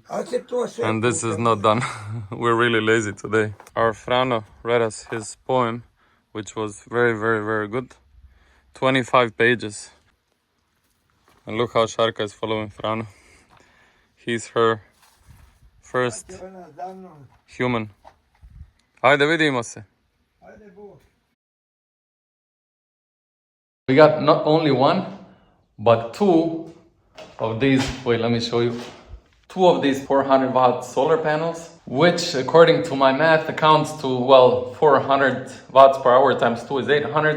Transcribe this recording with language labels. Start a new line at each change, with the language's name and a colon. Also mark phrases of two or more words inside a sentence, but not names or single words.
English: And this is not done. We're really lazy today. Our Frano read us his poem, which was very, very, very good. 25 pages. And look how Sharka is following Frano. He's her first human.
Croatian: Ajde, vidimo se.
English: We got not only one, but 2 of these, wait, let me show you. 2 of these 400 watt solar panels, which according to my math accounts to, well, 400 watts per hour times 2 is 800.